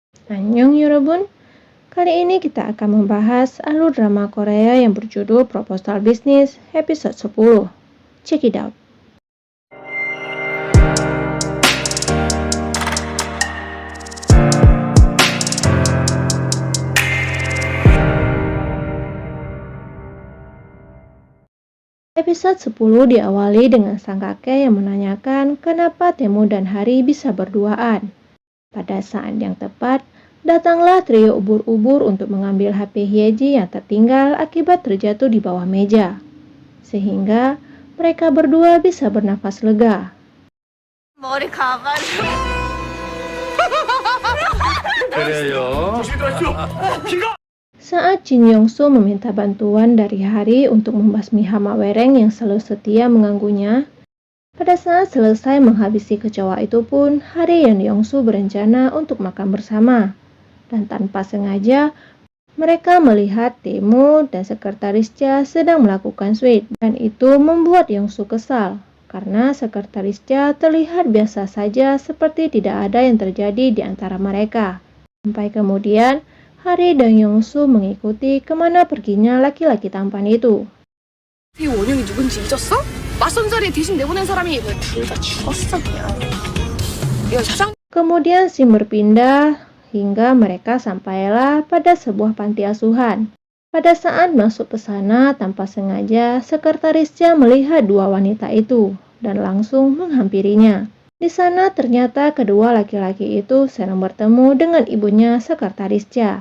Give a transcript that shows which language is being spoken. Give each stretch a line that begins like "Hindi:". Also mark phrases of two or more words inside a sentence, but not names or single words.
Korean: 안녕 여러분,
Indonesian: kali ini kita akan membahas alur drama Korea yang berjudul Proposal Business episode 10.
English: Check it out.
Indonesian: Episode 10 diawali dengan sang kakek yang menanyakan kenapa Taemu dan Hari bisa berduaan. Pada saat yang tepat, datanglah trio ubur-ubur untuk mengambil HP Hyeji yang tertinggal akibat terjatuh di bawah meja. Sehingga mereka berdua bisa bernafas lega.
Korean: 머리 가가지고 그래요.
Indonesian: Saat Jin Yong-soo meminta bantuan dari Hari untuk membasmi hama wereng yang selalu setia mengganggunya, pada saat selesai menghabisi kecoa itu pun, Hari dan Yong-soo berencana untuk makan bersama. Dan tanpa sengaja, mereka melihat Taemu dan sekretarisnya sedang melakukan sweet. Dan itu membuat Yong-soo kesal, karena sekretarisnya terlihat biasa saja seperti tidak ada yang terjadi di antara mereka. Sampai kemudian, Hari dan Yong-soo mengikuti kemana perginya laki-laki tampan itu.
Korean: 이 원흉이 누군지 잊었어? 맞선 자리에 대신 내보낸 사람이 둘 다 죽었어 그냥. 이거 사장
Indonesian: Kemudian scene berpindah hingga mereka sampailah pada sebuah panti asuhan. Pada saat masuk ke sana tanpa sengaja, sekretarisnya melihat dua wanita itu dan langsung menghampirinya. Di sana ternyata kedua laki-laki itu sedang bertemu dengan ibunya sekretarisnya.